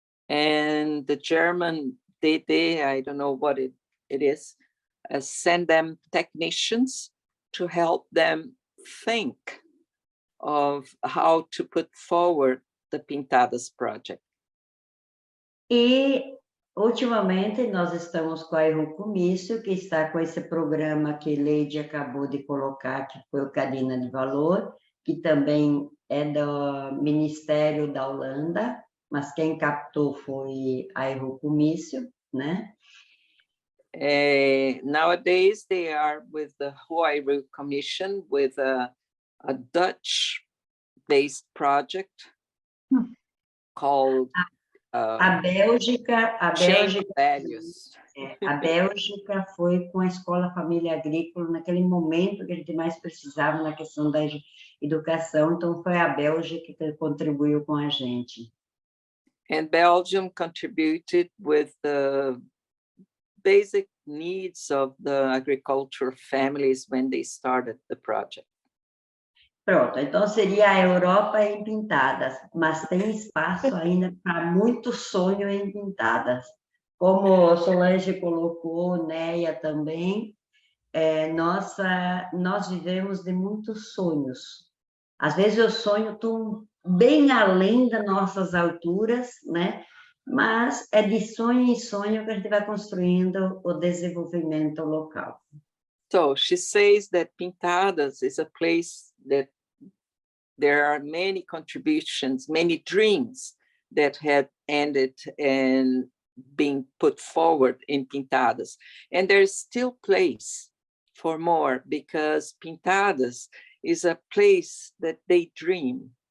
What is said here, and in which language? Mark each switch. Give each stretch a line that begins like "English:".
English: And the German DD, I don't know what it is, send them technicians to help them think of how to put forward the Pintadas project.
Portuguese: E, ultimamente, nós estamos com a Aerocomício, que está com esse programa que Leide acabou de colocar, que foi o Cadena de Valor, que também é do Ministério da Holanda, mas quem captou foi a Aerocomício, né?
English: Nowadays, they are with the Huayru Commission, with a Dutch-based project called
Portuguese: a Bélgica foi com a Escola Família Agrícola naquele momento que a gente mais precisava na questão da educação, então foi a Bélgica que contribuiu com a gente.
English: And Belgium contributed with the basic needs of the agricultural families when they started the project.
Portuguese: Pronto, então seria a Europa em Pintadas, mas tem espaço ainda para muito sonho em Pintadas. Como Solange colocou, Neia também, nós vivemos de muitos sonhos. Às vezes eu sonho bem além das nossas alturas, né? Mas é de sonho em sonho que a gente vai construindo o desenvolvimento local.
English: So she says that Pintadas is a place that there are many contributions, many dreams that had ended and being put forward in Pintadas. And there's still place for more, because Pintadas is a place that they dream.